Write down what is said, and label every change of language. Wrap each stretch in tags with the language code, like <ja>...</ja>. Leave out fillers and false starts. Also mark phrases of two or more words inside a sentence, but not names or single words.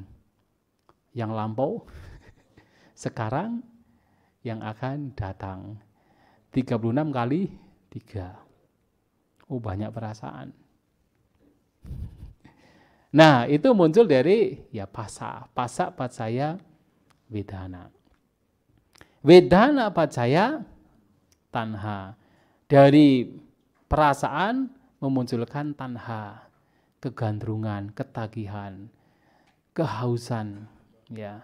<id>Yang lampau, sekarang, yang akan datang. 36 kali 3. Oh, banyak perasaan. Nah, itu muncul dari ya</id> <pi>pasa paccaya vedana. Wedana pacaya tanha.</pi> <id>Dari perasaan memunculkan tanha, kegandrungan, ketagihan, kehausan, ya.</id>